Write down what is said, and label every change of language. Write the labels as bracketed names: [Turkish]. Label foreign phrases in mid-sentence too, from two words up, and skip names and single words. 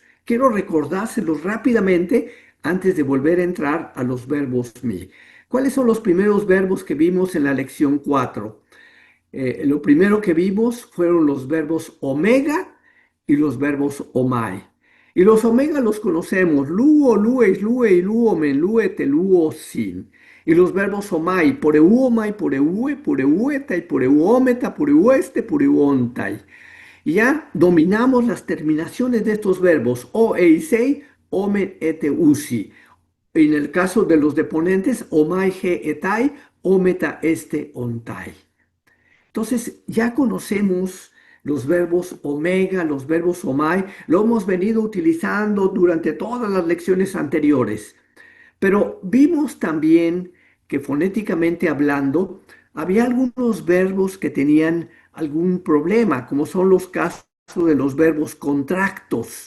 [Spanish] Quiero recordárselos rápidamente antes de volver a entrar a los verbos mi. ¿Cuáles son los primeros verbos que vimos en la lección 4? Lo primero que vimos fueron los verbos omega y los verbos omai. Y los omega los conocemos, luo, [Greek] λύεις, λύει, λύομεν, λύετε, λύω, σιν. [Spanish] Y los verbos omai, [Greek] πορεύομαι, πορεύῃ, πορεύεται, πορευόμεθα, πορεύεσθε, πορεύονται. [Spanish] Y ya dominamos las terminaciones de estos verbos, [Greek] ω, ε, σει, ομεν, ετε, ουσι. [Spanish] En el caso de los deponentes, [Greek] ομαι, ῃ, εται, ομεθα, εσθε, ονται. [Spanish] Entonces, ya conocemos los verbos omega, los verbos omai, lo hemos venido utilizando durante todas las lecciones anteriores, pero vimos también que fonéticamente hablando, había algunos verbos que tenían algún problema, como son los casos de los verbos contractos.